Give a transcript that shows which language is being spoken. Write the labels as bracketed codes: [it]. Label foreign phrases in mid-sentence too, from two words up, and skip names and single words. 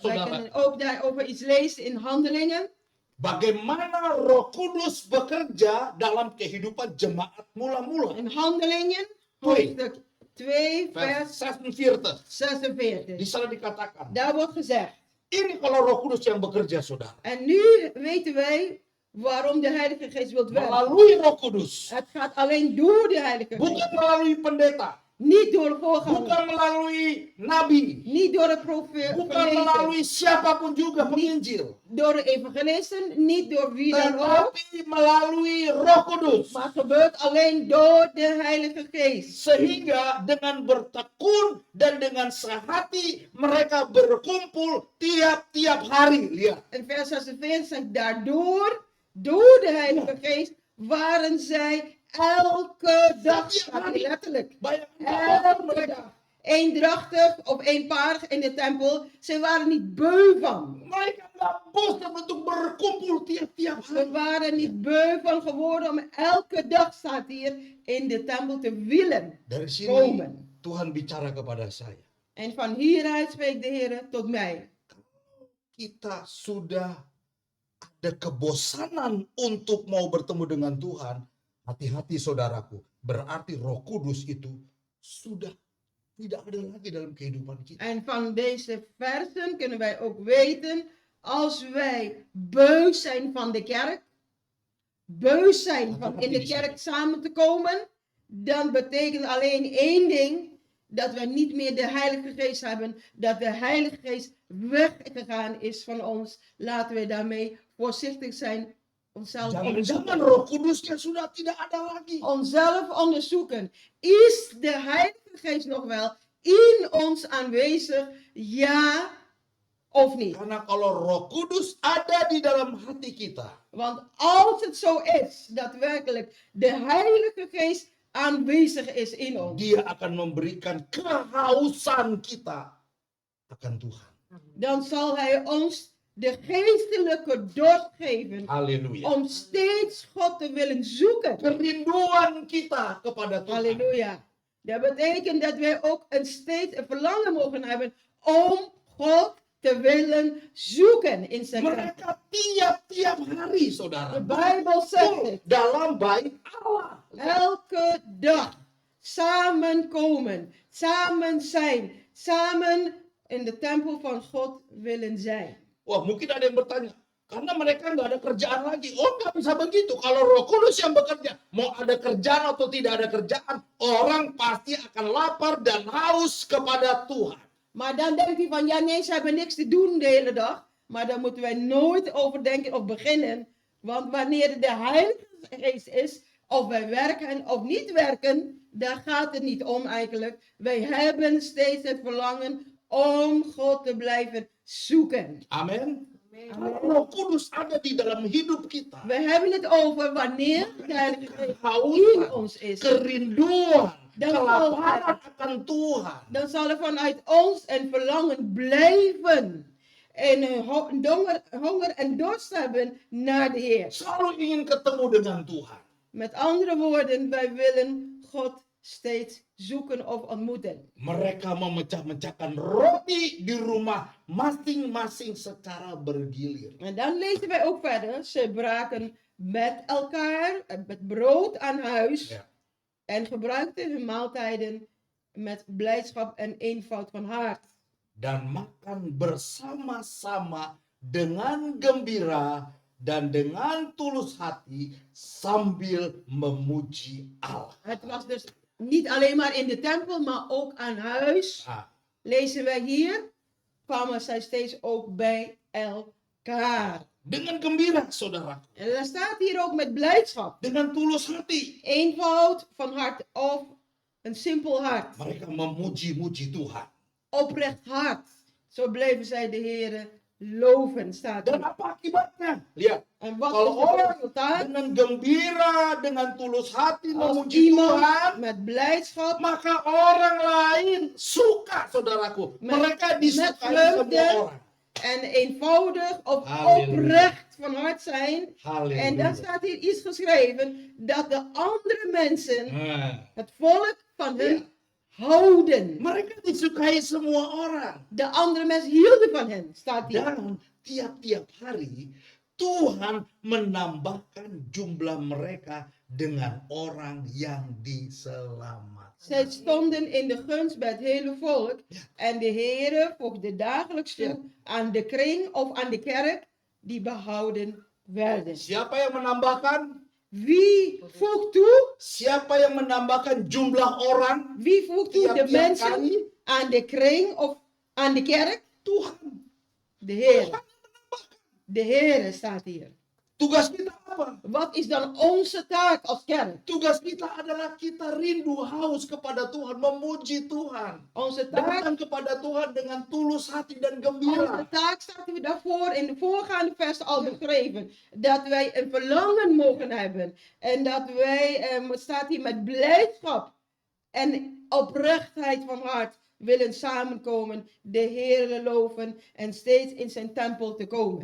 [nl] Wij [id] saudara [nl] kunnen ook daarover iets lezen in Handelingen. [id] bagaimana Roh Kudus bekerja dalam kehidupan jemaat mula-mula. [nl] In Handelingen, Twee. hoofdstuk 2, Vers vers 46. 46. [id] Di sana dikatakan, [nl] Daar wordt gezegd. [id] ini kalau Roh Kudus yang bekerja saudara. [nl] En nu weten wij waarom de Heilige Geest wil werken. [id] Melalui Roh Kudus. [nl] Het gaat alleen door de Heilige Geest. [id] Bukan melalui pendeta. [nl] Niet door de voorganger. [id] Bukan melalui nabi. [nl] Niet door de profeet. [id] Bukan melalui siapapun juga penginjil. [nl] Door de evangelisten. Niet door wie dan ook. [id] Tetapi melalui Roh Kudus. [nl] Maar het gebeurt alleen door de Heilige Geest. [id] Sehingga dengan bertekun dan dengan sehati mereka berkumpul tiap-tiap hari. Lihat. [nl] En vers 46 zegt daardoor, door de Heilige Geest, waren zij elke dag, staat er letterlijk, [id] Bayangkan [nl] elke [id] mereka. [nl] dag, eendrachtig of eenparig in de tempel. Ze waren niet beu van. [id] Mereka nggak bosan untuk berkumpul tiap-tiap [nl] We [id] hari. [nl] waren niet beu van geworden om elke dag, staat hier, in de tempel te willen [id] Dari sini [nl] komen. [id] Tuhan bicara kepada saya. [nl] En van hieruit spreekt de Heer tot mij. [id] Kita sudah ada kebosanan untuk mau bertemu dengan Tuhan. Hati-hati saudaraku. Berarti Roh Kudus itu sudah tidak ada lagi dalam kehidupan kita. [nl] En van deze versen kunnen wij ook weten, als wij beu zijn van de kerk, beu zijn van in de kerk samen te komen, dan betekent alleen één ding, dat we niet meer de Heilige Geest hebben, dat de Heilige Geest weggegaan is van ons. Laten we daarmee voorzichtig zijn, onszelf [id] Jangan-jangan Roh Kudusnya sudah tidak ada lagi. [nl] onszelf onderzoeken. Is de Heilige Geest nog wel in ons aanwezig? Ja of niet? [id] Karena kalau Roh Kudus ada di dalam hati kita, [nl] Want als het zo is, daadwerkelijk de Heilige Geest aanwezig is in ons, [id] Dia akan memberikan kehausan kita akan Tuhan. [nl] dan zal Hij ons de geestelijke dorst geven [id] Haleluya. [nl] om steeds God te willen zoeken. [id] Kerinduan kita kepada Tuhan. [nl] Halleluja. Dat betekent dat wij ook steeds een verlangen mogen hebben om God te willen zoeken in zijn kerk. [id] Mereka tiap-tiap hari, saudara, [nl] De Bijbel zegt het. [id] dalam bait Allah. [nl] Elke dag samenkomen, samen zijn, samen in de tempel van God willen zijn. [id] Wah, mungkin ada yang bertanya, karena mereka nggak ada kerjaan lagi. Oh, nggak bisa begitu. Kalau Roh Kudus yang bekerja, mau ada kerjaan atau tidak ada kerjaan, orang pasti akan lapar dan haus kepada Tuhan. [nl] Maar dan denkt hij van, ja nee, ze hebben niks te doen de hele dag. Maar daar moeten wij nooit over denken of beginnen. Want wanneer de Heilige Geest is, of wij werken of niet werken, daar gaat het niet om eigenlijk. Wij hebben steeds het verlangen om God te blijven zoeken. [id] Amin. Kalau Roh Kudus ada di dalam hidup kita, [nl] We hebben het over wanneer de Heilige Geest in [id] kehausan, [nl] ons is. [id] kerinduan, [nl] Dan [id] kelaparan akan Tuhan. [nl] Dan zal er vanuit ons een verlangen blijven. En een honger en dorst hebben naar de Heer. [id] Selalu ingin ketemu dengan Tuhan. [nl] Met andere woorden, wij willen God steeds zoeken of ontmoeten. [id] Mereka memecah-mecahkan roti di rumah masing-masing secara bergilir. [nl] En dan lezen wij ook verder. Ze braken met elkaar het brood aan huis. Ja. En gebruikten hun maaltijden met blijdschap en eenvoud van hart. [id] Dan makan bersama-sama dengan gembira dan dengan tulus hati sambil memuji Allah. [nl] Het was dus niet alleen maar in de tempel, maar ook aan huis. [id] Nah, [nl] Lezen wij hier, kwamen zij steeds ook bij elkaar. [id] dengan gembira, saudara, [nl] En dan staat hier ook met blijdschap. [id] dengan tulus hati, [nl] Eenvoud van hart of een simpel hart. [id] mereka memuji-muji Tuhan. [nl] Oprecht hart. Zo bleven zij de Heer loven, staat [id] Dan [nl] hier. [id] apa akibatnya? Lihat, [nl] En wat [id] kalau [nl] is het [id] orang [nl] resultaat? [id] dengan gembira, dengan tulus hati [nl] Als [id] memuji [nl] iemand [id] Tuhan, [nl] met blijdschap, [id] maka orang lain suka, saudaraku. Mereka disukai [nl] vreugde [id] semua orang. [nl] en eenvoudig of Halleluja. oprecht van hart zijn. En Halleluja. dan staat hier iets geschreven dat de andere mensen, [id] Nah, [nl] het volk van hun, houden. [id] mereka disukai semua orang. [nl] De andere mensen hielden van hen, staat hier. [id] Dan tiap-tiap hari Tuhan menambahkan jumlah mereka dengan orang yang diselamatkan. [nl] Zij stonden in de gunst bij het hele volk. En de Heere voegde dagelijks toe aan de kring of aan de kerk die behouden werden. [id] Siapa yang menambahkan? [nl] Wie voegt toe? [id] Siapa yang menambahkan jumlah orang? [nl] Wie voegt toe de [id] Tiap-tiap [nl] mensen [id] kali. [nl] aan de kring of aan de kerk? [id] Tuhan. [nl] De Heer. De Heere staat hier. [id] Tugas kita apa? [nl] Wat is dan onze taak als kerk? [id] Tugas kita adalah kita rindu haus kepada Tuhan, memuji Tuhan. [nl] Onze taak, [id] Datang kepada Tuhan dengan tulus hati dan [nl] onze [id] gembira. [nl] taak staat we daarvoor in de voorgaande versen al beschreven. Dat wij een verlangen mogen hebben. En dat wij, staat hier met blijdschap en oprechtheid van hart, willen samenkomen, de Heer loven en steeds in zijn tempel te komen.